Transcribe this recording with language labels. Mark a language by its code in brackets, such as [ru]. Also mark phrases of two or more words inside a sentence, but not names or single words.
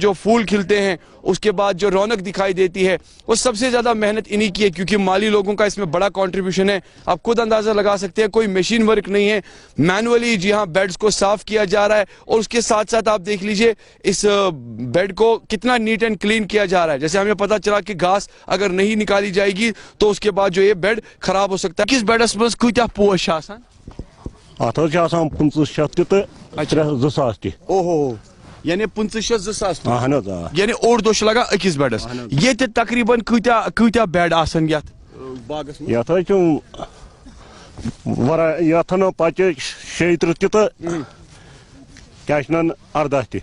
[ur] جو پھول کھلتے ہیں اس کے بعد جو رونق دکھائی دیتی ہے وہ سب سے زیادہ محنت انہی کی ہے کیونکہ مالی لوگوں کا اس میں بڑا کنٹریبیوشن ہے آپ خود اندازہ لگا سکتے ہیں کوئی [en] machine work [ur] نہیں ہے مینولی جی ہاں بیڈز کو صاف کیا جا رہا ہے اور اس کے ساتھ ساتھ آپ دیکھ لیجئے اس بیڈ کو کتنا [en] neat and clean [ur] کیا جا رہا ہے جیسے ہمیں پتا چلا کہ گھاس اگر نہیں نکالی جائے گی تو اس کے بعد جو یہ بیڈ خراب ہو سکتا ہے [ks] کس بیڈس مز کتیا پوش آسان ات 1500 تہ 2000 تہ اوہو یعنی 1500 اہن حظ یعنی اوڑ دۄہ چھُ لگان أکِس بیڈس ییٚتہِ تقریباً کۭتیاہ بیڈ آسان یتھ باغس منٛز یتھ حظ چھُ یتھ پچہِ 36 تہِ تہٕ کیٛاہ چھِ ونان 18 تہِ